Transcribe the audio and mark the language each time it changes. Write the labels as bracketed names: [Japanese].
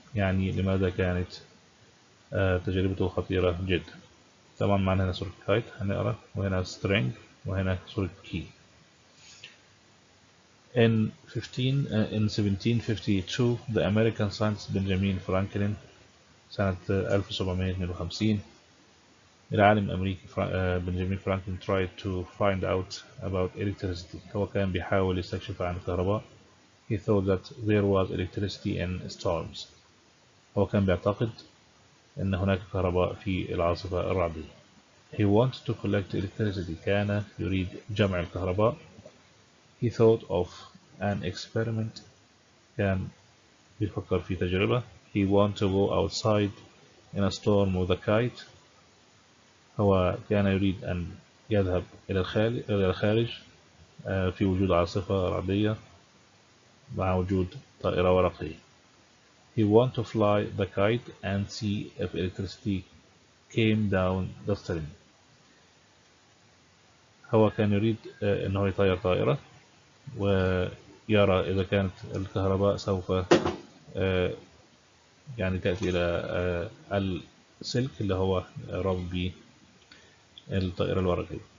[Arabic] يعني لماذا كانت تجربته خطيرة جدا؟ طبعا معنا هنا صورة كايت هنقرأ، وهنا string، وهنا صورة key. [English] In 1752 the American scientist Benjamin Franklin [Arabic] سنة 1752 العالم الأمريكي بنجامين فرانكلين [English] tried to find out about electricity. [Arabic] هو كان بيحاول يستكشف عن الكهرباء. [English] He thought that there was electricity in storms. [Arabic] هو كان بيعتقد أن هناك كهرباء في العاصفة الرعدية. [English] He wanted to collect electricity. [Arabic] كان يريد جمع الكهرباء. [English] He thought of an experiment. [Arabic] كان بيفكر في تجربة. [English] He wanted to go outside in a storm with a kite. [Arabic] هو كان يريد أن يذهب إلى الخارج في وجود عاصفة رعدية مع وجود طائرة ورقية. [English] He wanted to fly the kite and see if electricity came down the stream. [Arabic] هو كان يريد أنه يطير طائرة ويرى إذا كانت الكهرباء سوف يعني تأتي إلى السلك اللي هو رابط به الطائرة الورقية.